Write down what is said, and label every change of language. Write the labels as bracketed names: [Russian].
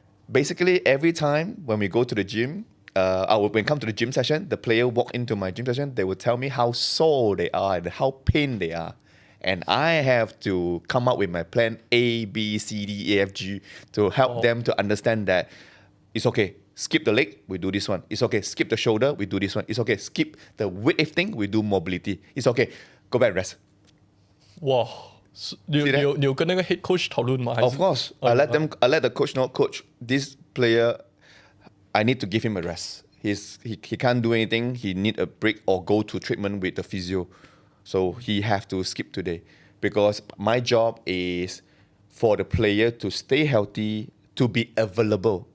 [English] Basically, every time when we go to the gym, when we come to the gym session, the player walk into my gym session, they will tell me how sore they are and how pain they are. And I have to come up with my plan A, B, C, D, E, F, G to help them to understand that it's okay. Skip the leg, we do this one. It's okay. Skip the shoulder, we do this one. It's okay. Skip the weightlifting, we do mobility. It's okay. Go back rest. [Chinese] 哇，你有跟那个 head coach 讨论吗？ [English] Of course, I let the coach know. Coach, this player, I need to give him a rest. He can't do anything. He need a break or go to treatment with the physio. So he have to skip today because my job is for the player to stay healthy, to be available.